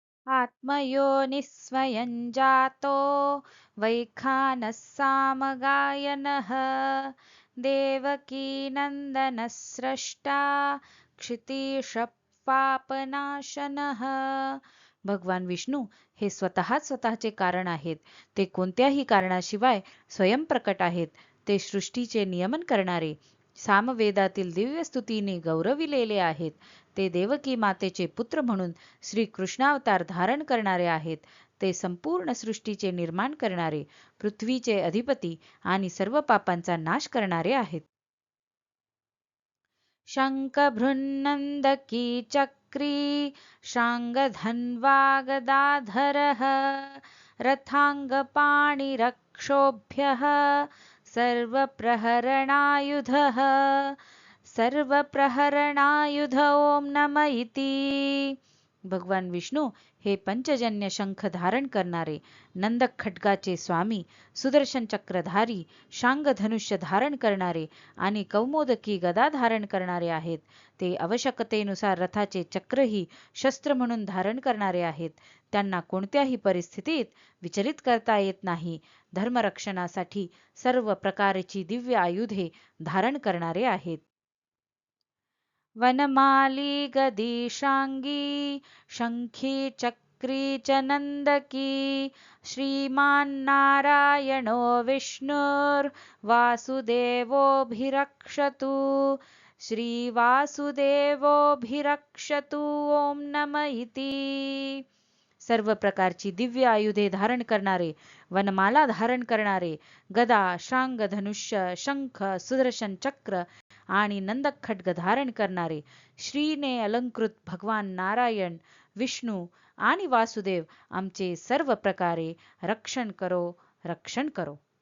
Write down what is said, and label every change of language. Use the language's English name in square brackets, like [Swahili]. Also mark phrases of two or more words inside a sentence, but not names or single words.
[Sanskrit] आत्मयोनिस्वयं जातो वैखानः सामगायनः देवकीनन्दनः स्रष्टा क्षितीशः पापनाशनः. [Marathi] भगवान विष्णू हे स्वतःच स्वतःचे कारण आहेत. ते कोणत्याही कारणाशिवाय स्वयंप्रकट आहेत. ते सृष्टीचे नियमन करणारे, सामवेदातील दिव्य स्तुतीने गौरविलेले आहेत. ते देवकी मातेचे पुत्र म्हणून श्रीकृष्णावतार धारण करणारे आहेत. ते संपूर्ण सृष्टीचे निर्माण करणारे, पृथ्वीचे अधिपती आणि सर्व पापांचा नाश करणारे आहेत. [Sanskrit] शङ्खभृन्नन्दकी चक्री शाङ्गधन्वा गदाधरः रथाङ्गपाणिरक्षोभ्यः सर्वप्रहरणायुधः सर्वप्रहरणायुध ओम नम इति. [Marathi] भगवान विष्णू हे पंचजन्य शंख धारण करणारे, नंदक खड्गाचे स्वामी, सुदर्शन चक्रधारी, शांग धनुष्य धारण करणारे आणि कौमोदकी गदा धारण करणारे आहेत. ते आवश्यकतेनुसार रथाचे चक्रही शस्त्र म्हणून धारण करणारे आहेत. त्यांना कोणत्याही परिस्थितीत विचलित करता येत नाही. धर्मरक्षणासाठी सर्व प्रकारची दिव्य आयुधे धारण करणारे आहेत. [Sanskrit] वनमाली गदीशांगी शंखी चक्री च नंदकी श्रीमान्नारायणो विष्णुर्वासुदेवोऽभिरक्षतु श्रीवासुदेवोऽभिरक्षतु ओम नम इति. [Marathi] सर्व प्रकारची दिव्य आयुधे धारण करणारे, वनमाला धारण करणारे, गदा, शांग, धनुष्य, शंख, सुदर्शन चक्र आणि नंदक खड्ग धारण करणारे, श्रीने अलंकृत भगवान नारायण, विष्णू आणि वासुदेव आमचे सर्व प्रकारे रक्षण करो, रक्षण करो.